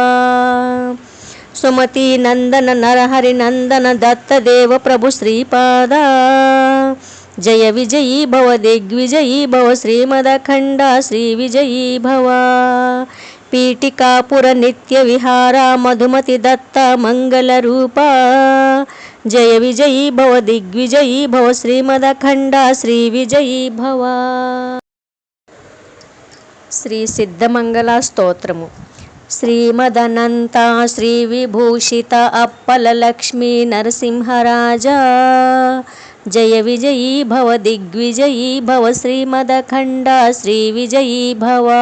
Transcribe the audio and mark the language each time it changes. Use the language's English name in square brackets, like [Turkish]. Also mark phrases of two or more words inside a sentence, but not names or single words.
[Sanskrit] सुमती नंदन नरहरि नंदन दत्तदेव प्रभु श्रीपादा जय विजयी भव दिग्विजयी भव श्रीमदखंडा श्रीविजयी भवा. पीठिकापुर नित्य विहारा मधुमति दत्ता मंगल रूपा जय विजयी भव दिग्विजयी भव श्रीमदखंडा श्रीविजयी भवा. [Telugu] శ్రీ సిద్ధమంగళ స్తోత్రము. [Sanskrit] శ్రీమదనంత శ్రీ విభూషిత అప్పల లక్ష్మీ నరసింహరాజా జయ విజయీ భవ దిగ్విజయీ భవ శ్రీమదఖండా శ్రీవిజయీ భవా.